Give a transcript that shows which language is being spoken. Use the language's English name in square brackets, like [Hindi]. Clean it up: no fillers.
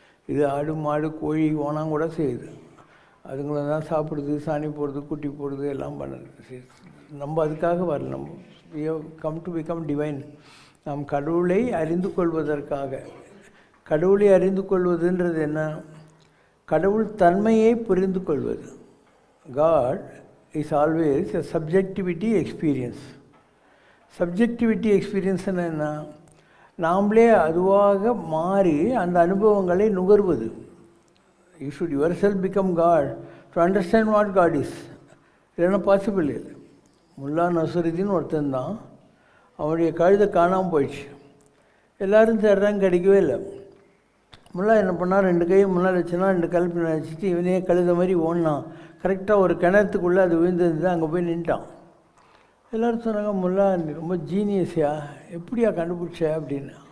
[Tamil] இது ஆடு மாடு கோழி ஓனாங்க கூட செய்யுது, அதுங்களை தான் சாப்பிடுது, சாணி போடுறது, குட்டி போடுறது, எல்லாம் பண்ணுறது. நம்ம அதுக்காக வரல. [English] நம்ம we have come to become divine. [Tamil] நாம் கடவுளை அறிந்து கொள்வதற்காக. கடவுளை அறிந்து கொள்வதுன்றது என்ன? கடவுள் தன்மையை புரிந்து கொள்வது. [English] God is always a subjectivity experience. [Tamil] Subjectivity எக்ஸ்பீரியன்ஸ்னு என்ன? நாம்ளே அதுவாக மாறி அந்த அனுபவங்களை நுகர்வது. [English] You should yourself become God to understand what God is. [Tamil] இல்லைன்னா பாசிபிள் இல்லை. முல்லா நசுருதீன் ஒருத்தன் தான், அவனுடைய கழுதை காணாமல் போயிடுச்சு. எல்லோரும் தேடுறாங்க, கிடைக்கவே இல்லை. முல்லா என்ன பண்ணால் 2 கையை முன்னால் வச்சுனா 2 கால் பின்னால் வச்சுட்டு இவனே கழுத மாதிரி ஓடினான். கரெக்டாக ஒரு கிணத்துக்குள்ளே அது விழுந்தது, அங்கே போய் நின்ட்டான். எல்லோரும் சொன்னாங்க, முல்லா நீ ரொம்ப ஜீனியஸியா, எப்படியா கண்டுபிடிச்ச அப்படின்னு.